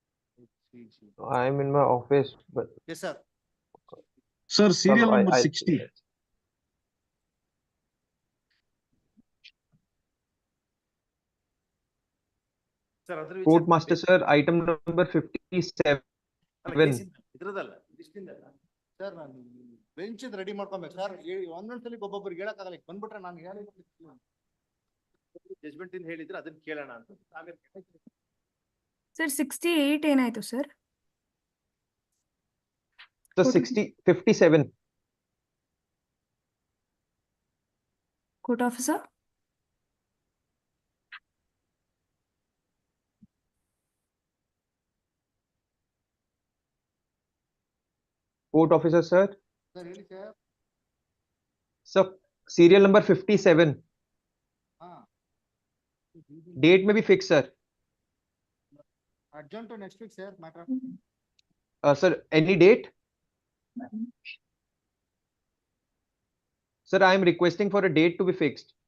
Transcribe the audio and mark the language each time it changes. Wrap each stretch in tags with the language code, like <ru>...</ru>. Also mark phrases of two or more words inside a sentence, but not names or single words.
<en>I'm in my office, but Yes, sir. Sir, serial number 60. Sir, other Court Master sir, item number 57.</en> <kn>ಇದ್ರದಲ್ಲ ಇಷ್ಟಿಂದಲ್ಲ ಸರ್ ನಾನು</kn> <en>bench ready</en> <kn>ಮಾಡ್ಕೊಬೇಕು ಸರ್ ಒಂದೊಂದ್ಸಲಿ ಒಬ್ಬೊಬ್ರಿಗೆ ಹೇಳಕ್ಕಾಗಲ್ಲ ಈಗ ಬಂದ್ಬಿಟ್ರೆ ನಾನು ಹೇಳಿ ಜಜ್ಮೆಂಟ್ ಇಂದ ಹೇಳಿದ್ರೆ ಅದನ್ನ ಕೇಳೋಣ ಅಂತ ಸರ್ 68 ಏನಾಯ್ತು ಸರ್?</kn> <en>So 57. Court officer? Court officer sir.</en> <kn>ಸರ್ ಹೇಳಿ ಸರ್.</kn> <en>So serial number 57. Date may be fixed, sir. Adjourn to next week, sir. Matter. Sir, any date? Sir, I am requesting for a date to be fixed.</en>